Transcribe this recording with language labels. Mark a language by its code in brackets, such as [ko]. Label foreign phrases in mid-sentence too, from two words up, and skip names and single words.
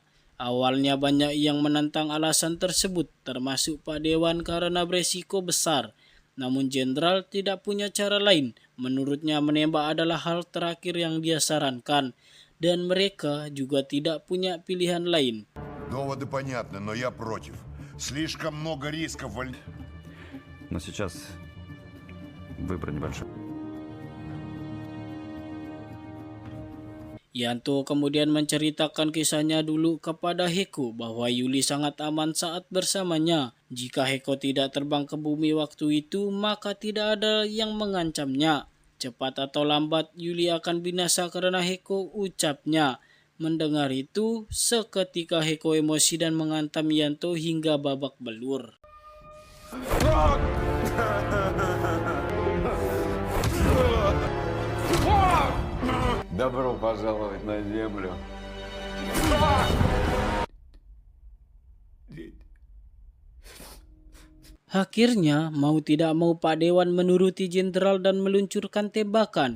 [id] Awalnya banyak yang menentang alasan tersebut, termasuk Pak Dewan karena beresiko besar. Namun jenderal tidak punya cara lain. Menurutnya menembak adalah hal terakhir yang dia sarankan. Dan mereka juga tidak punya pilihan lain. [ru] Доводы понятны, но я против. Слишком много рисков. Но сейчас выбор небольшой. [id] Yanto kemudian menceritakan kisahnya dulu kepada Heko bahwa Yuli sangat aman saat bersamanya. Jika Heko tidak terbang ke bumi waktu itu, maka tidak ada yang mengancamnya. Cepat atau lambat Yuli akan binasa karena Heko, ucapnya. Mendengar itu, seketika Heko emosi dan mengantam Yanto hingga babak belur. [ru] Добро пожаловать на землю. [id] Akhirnya, mau tidak mau Pak Dewan menuruti jenderal dan meluncurkan tembakan.